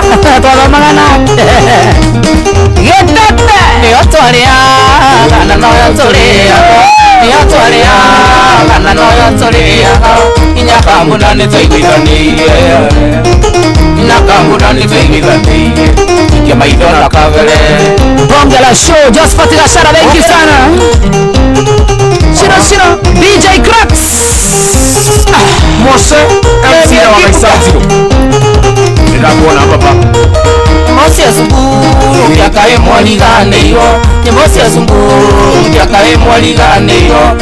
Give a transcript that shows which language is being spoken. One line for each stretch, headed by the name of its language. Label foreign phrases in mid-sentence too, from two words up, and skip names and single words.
Kikuyu: Twathomaga nake. Gĩtete. Nĩyo twarĩaga, na noyo tũrĩaga. Nĩyo twarĩaga, na noyo tũrĩaga. Nginya Kambuna nĩ twaiguithanĩirie. Nginya Kambuna nĩ twaiguithanĩirie. Ningĩ maitho na kabere.
Swahili: Bonge la
English: show,
Swahili: Josephat Gashara,
English: thank you
Swahili: sana.
Kikuyu: Shiro, shiro, D J Cracks. Ah, Mose, M C wa Gaisanziro. Nĩndakuona baba. Nyĩmbo cia Zungu, mĩaka ĩmwe riganĩirwo. Nyĩmbo cia Zungu, mĩaka ĩmwe riganĩirwo.